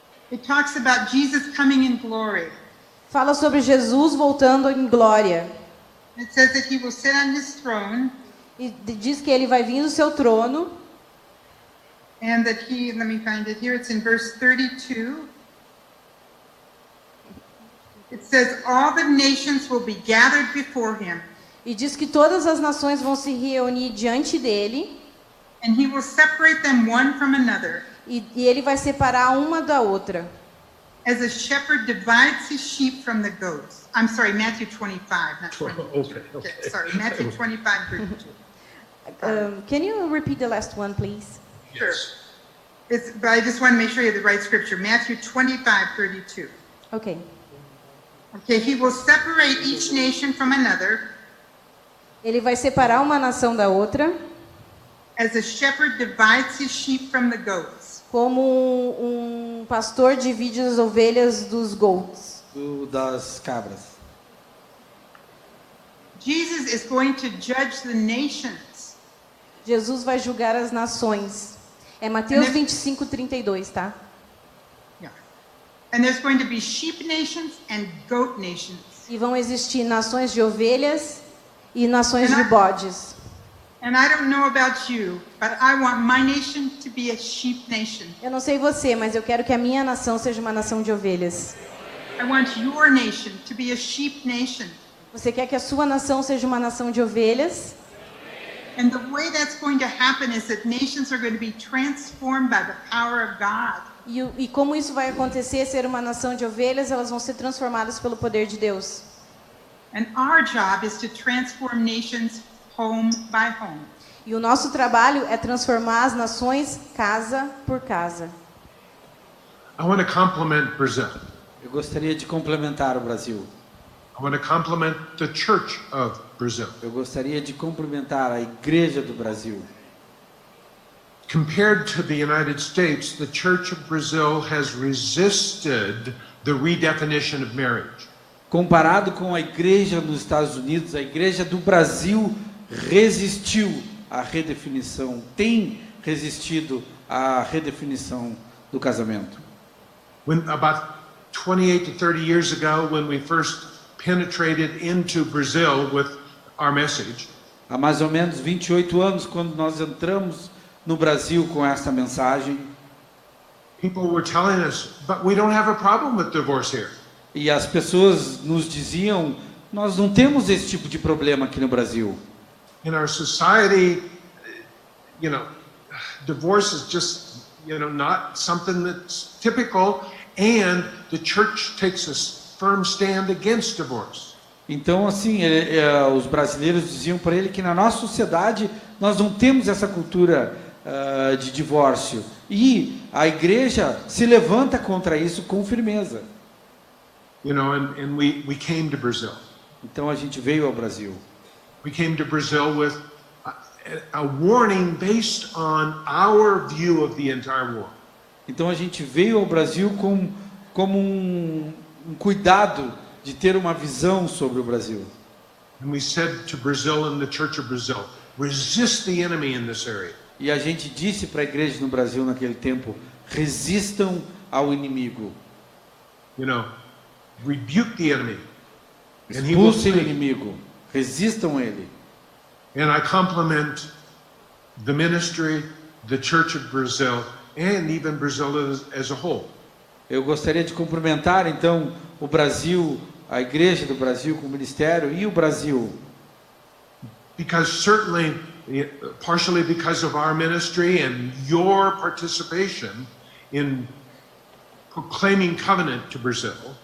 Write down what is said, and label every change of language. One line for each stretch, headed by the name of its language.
English: It talks about Jesus coming in glory.
Portuguese: Fala sobre Jesus voltando em glória.
English: It says that he will sit on his throne
Portuguese: E diz que ele vai vir no seu trono.
English: and that he, let me find it here, it's in verse 32. It says, all the nations will be gathered before him,
Portuguese: E diz que todas as nações vão se reunir diante dele.
English: and he will separate them one from another,
Portuguese: E ele vai separar uma da outra.
English: as a shepherd divides his sheep from the goats. I'm sorry, Matthew 25, not 22. Okay. Sorry, Matthew 25, 32. Can you repeat the last one, please? Sure. But I just want to make sure you have the right scripture. Matthew 25, 32. Ok. Okay, he will separate each nation from another,
Portuguese: Ele vai separar uma nação da outra,
English: as a shepherd divides his sheep from the goats.
Portuguese: como um pastor divide as ovelhas dos goats. Das cabras.
English: Jesus is going to judge the nations.
Portuguese: Jesus vai julgar as nações. É Mateus 25:32, tá?
English: Yeah. And there's going to be sheep nations and goat nations.
Portuguese: E vão existir nações de ovelhas e nações de bodes.
English: And I don't know about you, but I want my nation to be a sheep nation.
Portuguese: Eu não sei você, mas eu quero que a minha nação seja uma nação de ovelhas.
English: I want your nation to be a sheep nation.
Portuguese: Você quer que a sua nação seja uma nação de ovelhas?
English: And the way that's going to happen is that nations are going to be transformed by the power of God.
Portuguese: E como isso vai acontecer, ser uma nação de ovelhas, elas vão ser transformadas pelo poder de Deus.
English: And our job is to transform nations home by home.
Portuguese: E o nosso trabalho é transformar as nações casa por casa.
English: I want to compliment Brazil.
Portuguese: Eu gostaria de complementar o Brasil.
English: I want to compliment the Church of Brazil.
Portuguese: Eu gostaria de cumprimentar a Igreja do Brasil.
English: Compared to the United States, the Church of Brazil has resisted the redefinition of marriage.
Portuguese: Comparado com a Igreja nos Estados Unidos, a Igreja do Brasil resistiu à redefinição, tem resistido à redefinição do casamento.
English: When about 28 to 30 years ago, when we first penetrated into Brazil with our message,
Portuguese: Há mais ou menos 28 anos, quando nós entramos no Brasil com esta mensagem,
English: people were telling us, but we don't have a problem with divorce here.
Portuguese: e as pessoas nos diziam, nós não temos esse tipo de problema aqui no Brasil.
English: In our society, you know, divorce is just, you know, not something that's typical, and the church takes a firm stand against divorce.
Portuguese: Então, assim, os brasileiros diziam para ele que na nossa sociedade nós não temos essa cultura de divórcio. E a igreja se levanta contra isso com firmeza.
English: You know, and we came to Brazil.
Portuguese: Então a gente veio ao Brasil.
English: We came to Brazil with a warning based on our view of the entire world.
Portuguese: Então a gente veio ao Brasil como um cuidado de ter uma visão sobre o Brasil.
English: And we said to Brazil and the Church of Brazil, resist the enemy in this area.
Portuguese: E a gente disse para a igreja no Brasil naquele tempo, resistam ao inimigo.
English: You know, rebuke the enemy. And he will
Portuguese: Expulsem o
English: flee.
Portuguese: inimigo, resistam ele.
English: And I compliment the ministry, the Church of Brazil, and even Brazil as a whole.
Portuguese: Eu gostaria de cumprimentar então o Brasil, a igreja do Brasil com o ministério e o Brasil.
English: Because certainly, partially because of our ministry and your participation in proclaiming covenant to Brazil,